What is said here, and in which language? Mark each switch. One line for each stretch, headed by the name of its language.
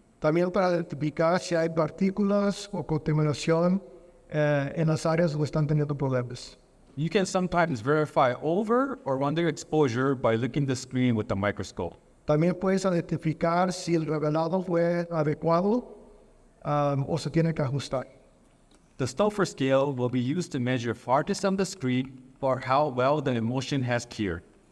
Spanish: También para identificar si hay partículas o contaminación en las áreas donde están teniendo problemas.
English: You can sometimes verify over or under exposure by looking at the screen with the microscope.
Spanish: También puedes identificar si el revelado fue adecuado o se tiene que ajustar.
English: The Stouffer scale will be used to measure farthest on the screen or how well the emulsion has cured.